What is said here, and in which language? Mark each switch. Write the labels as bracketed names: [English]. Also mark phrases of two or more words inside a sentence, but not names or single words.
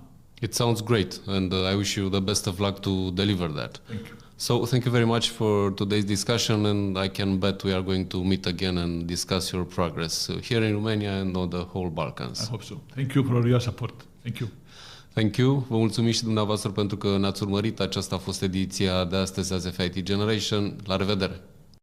[English] It sounds great, and I wish you the best of luck to deliver that. Thank you. So thank you very much for today's discussion, and I can bet we are going to meet again and discuss your progress here in Romania and on the whole Balkans. I hope so. Thank you for your support. Thank you. Thank you. [Romanian] Vă mulțumim și dumneavoastră pentru că ne-ați urmărit. Aceasta a fost ediția de astăzi a FIT Generation. La revedere!